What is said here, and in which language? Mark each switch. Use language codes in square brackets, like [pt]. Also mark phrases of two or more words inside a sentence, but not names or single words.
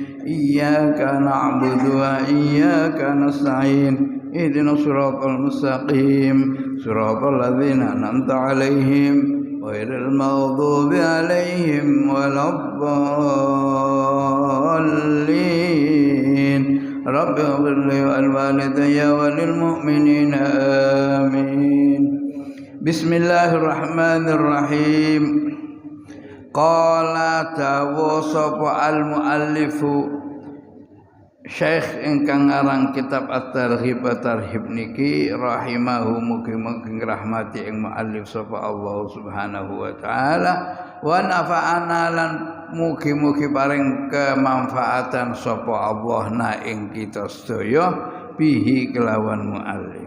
[ar] إياك نعبد وإياك نستعين اهدنا الصراط المستقيم صراط الذين أنعمت عليهم غير المغضوب عليهم ولا الضالين. رب اغفر لي ولوالدي وللمؤمنين آمين. بسم الله الرحمن الرحيم. [jv] Qala dawu sapa [ar] المؤلف [jv] Syekh ingkang ngarang kitab At-Targhib At-Tarhib niki rahimahu mugi-mugi rahmati ing muallif sapa Allah [ar] سبحانه وتعالى ونفعنا [jv] lan mugi-mugi paring kemanfaatan sapa Allah na ing kita sedaya bihi kelawan muallif.